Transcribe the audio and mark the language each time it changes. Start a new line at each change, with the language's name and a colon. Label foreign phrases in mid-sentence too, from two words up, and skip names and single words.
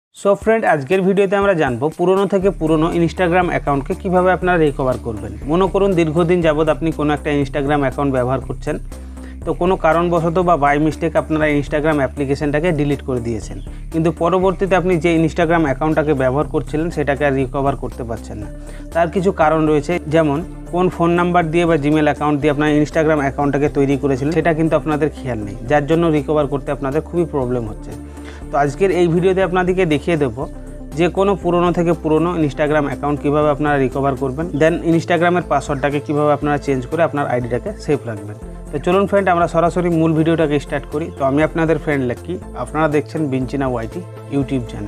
English: so friend
Bangla: আজকের ভিডিওতে আমরা জানবো পুরানো থেকে পুরানো ইনস্টাগ্রাম অ্যাকাউন্ট কে কিভাবে আপনারা রিকভার করবেন। মনে করুন দীর্ঘদিন যাবৎ আপনি কোনো একটা ইনস্টাগ্রাম অ্যাকাউন্ট ব্যবহার করছেন, তো কোনো কারণবশত বা
English: by mistake
Bangla: আপনারা ইনস্টাগ্রাম অ্যাপ্লিকেশনটাকে ডিলিট করে দিয়েছেন, কিন্তু পরবর্তীতে আপনি যে ইনস্টাগ্রাম অ্যাকাউন্টটাকে ব্যবহার করছিলেন সেটাকে আর রিকভার করতে পারছেন না। তার কিছু কারণ রয়েছে, যেমন কোন
English: phone number
Bangla: দিয়ে বা জিমেল অ্যাকাউন্ট দিয়ে আপনারা ইনস্টাগ্রাম অ্যাকাউন্টটাকে তৈরি করেছিলেন সেটা কিন্তু আপনাদের খেয়াল নেই, যার জন্য রিকভার করতে আপনাদের খুবই প্রবলেম হচ্ছে। तो आजकेर এই ভিডিওতে আপনাদেরকে দেখিয়ে দেব যে কোনো পুরনো থেকে পুরনো ইনস্টাগ্রাম অ্যাকাউন্ট কিভাবে আপনারা রিকভার করবেন, দেন ইনস্টাগ্রামের পাসওয়ার্ডটাকে কিভাবে আপনারা চেঞ্জ করে আপনার আইডিটাকে সেভ রাখবেন। তো চলুন ফ্রেন্ড আমরা সরাসরি মূল ভিডিওটাকে স্টার্ট করি। তো আমি আপনাদের ফ্রেন্ড লাকি, আপনারা দেখছেন বিঞ্চিনা ওয়াইটি ইউটিউব চ্যানেল।